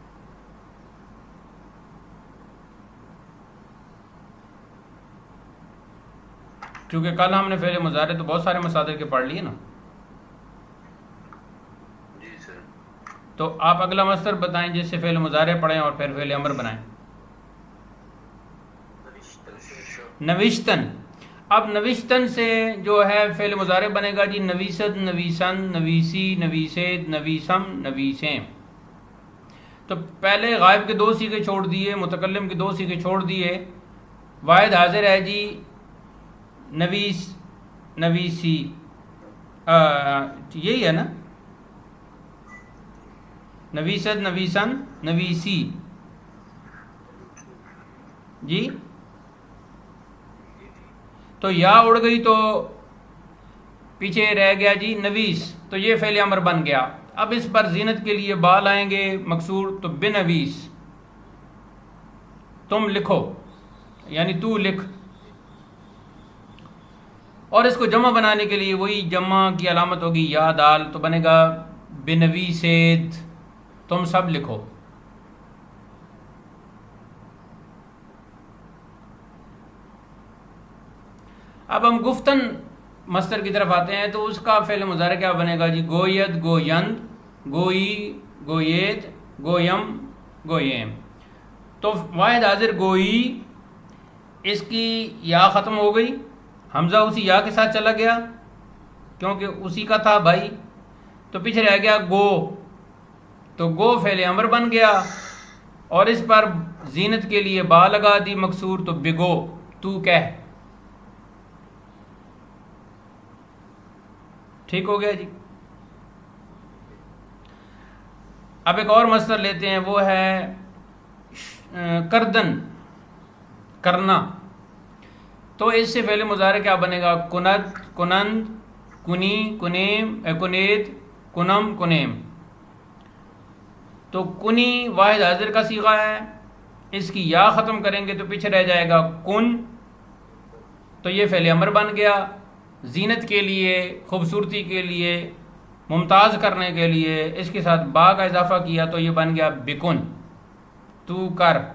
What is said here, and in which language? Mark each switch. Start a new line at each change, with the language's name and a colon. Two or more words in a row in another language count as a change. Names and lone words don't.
Urdu: کیونکہ کل ہم نے فعل مضارع تو بہت سارے مصادر کے پڑھ لیے نا، تو آپ اگلا مصدر بتائیں جس سے فعل مضارع پڑھیں اور پھر فعل امر بنائیں. نوشتن. اب نوشتن سے جو ہے فعل مضارع بنے گا جی
Persian: نویست، نویسن، نویسی، نویسید، نویسم، نویسیم.
Urdu: تو پہلے غائب کے 2 صیغے چھوڑ دیے، متکلم کے 2 صیغے چھوڑ دیے. واحد حاضر ہے جی
Persian: نویس، نویسی،
Urdu: یہی ہے نا،
Persian: نویست، نویسن، نویسی.
Urdu: جی تو یا اڑ گئی تو پیچھے رہ گیا جی نویس، تو یہ فعل امر بن گیا. اب اس پر زینت کے لیے با لائیں گے مکسور تو بنویس، تم لکھو، یعنی تو لکھ. اور اس کو جمع بنانے کے لیے وہی جمع کی علامت ہوگی یا دال تو بنے گا بنویسید، تم سب لکھو. اب ہم گفتن مصدر کی طرف آتے ہیں تو اس کا فعل مضارع کیا بنے گا جی
Persian: گوید، گویند، گوئی، گوید، گویم، گویم.
Urdu: تو واحد حاضر گوئی، اس کی یا ختم ہو گئی، حمزہ اسی یا کے ساتھ چلا گیا کیونکہ اسی کا تھا بھائی، تو پیچھے رہ گیا گو، تو گو فعل امر بن گیا. اور اس پر زینت کے لیے با لگا دی مکسور تو بگو، تو کہہ. ٹھیک ہو گیا جی. اب ایک اور مصدر لیتے ہیں، وہ ہے کردن، کرنا. تو اس سے فعل مضارع کیا بنے گا
Persian: کند، کنند، کنی، کنیم، کنید، کنم، کنیم.
Urdu: تو کنی واحد حاضر کا صیغہ ہے، اس کی یا ختم کریں گے تو پیچھے رہ جائے گا کن، تو یہ فعل امر بن گیا. زینت کے لیے، خوبصورتی کے لیے، ممتاز کرنے کے لیے اس کے ساتھ با کا اضافہ کیا تو یہ بن گیا بکن، تو کر.